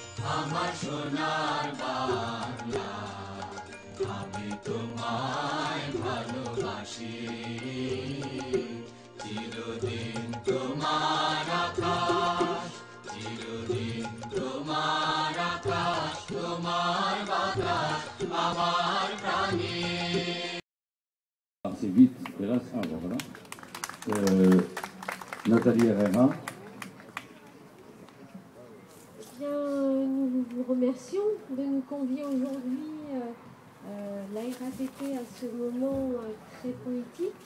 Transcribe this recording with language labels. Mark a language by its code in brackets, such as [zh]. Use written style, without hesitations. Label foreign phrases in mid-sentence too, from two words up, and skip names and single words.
[bn] আমার সোনার বাংলা, আমি তোমায় ভালোবাসি, চিরদিন তোমার আকাশ, চিরদিন তোমার আকাশ, তোমার বাতাস আমার প্রাণে। [fr] C'est vite, hélas, voilà. Nathalie Herrera. Nous vous remercions de nous convier aujourd'hui la RATP à ce moment très poétique.